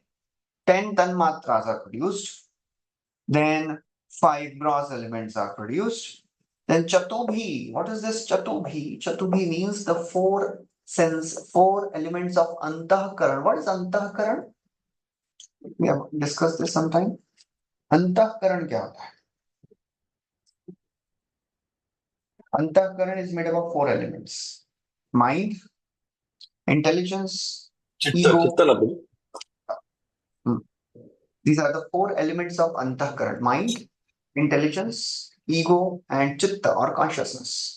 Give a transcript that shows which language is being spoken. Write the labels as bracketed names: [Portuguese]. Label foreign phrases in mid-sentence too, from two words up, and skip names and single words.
[English] 10 tanmatras are produced. Then five gross elements are produced. Then Chatubhi. What is this Chatubhi? Chatubhi means the four elements of Antahkaran. What is Antahkaran? We have discussed this sometime. [Hindi] अंतःकरण क्या होता है? [English] Antahkaran is made up of four elements: mind, intelligence, ego. These are the four elements of Antahkaran: mind, intelligence, ego, and Chitta or consciousness.